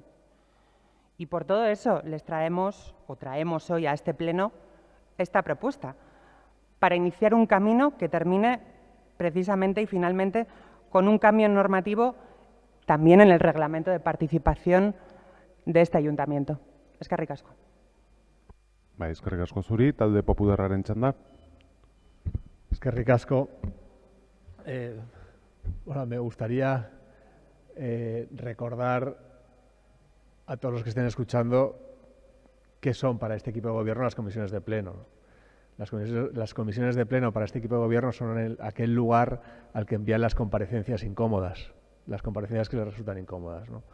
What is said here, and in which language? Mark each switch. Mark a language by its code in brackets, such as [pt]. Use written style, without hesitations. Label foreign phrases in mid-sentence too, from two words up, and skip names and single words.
[es] Y por todo eso les traemos hoy a este Pleno esta propuesta, para iniciar un camino que termine precisamente y finalmente con un cambio normativo también en el reglamento de participación de este ayuntamiento. [eu] Eskerrik asko. Eskerrik asko zuri, talde popularraren txanda. Eskerrik asko. [es] Me gustaría recordar a todos los que estén escuchando qué son para este equipo de gobierno las comisiones de pleno. Las comisiones de pleno para este equipo de gobierno son aquel lugar al que envían las comparecencias incómodas, las comparecencias que les resultan incómodas, ¿no?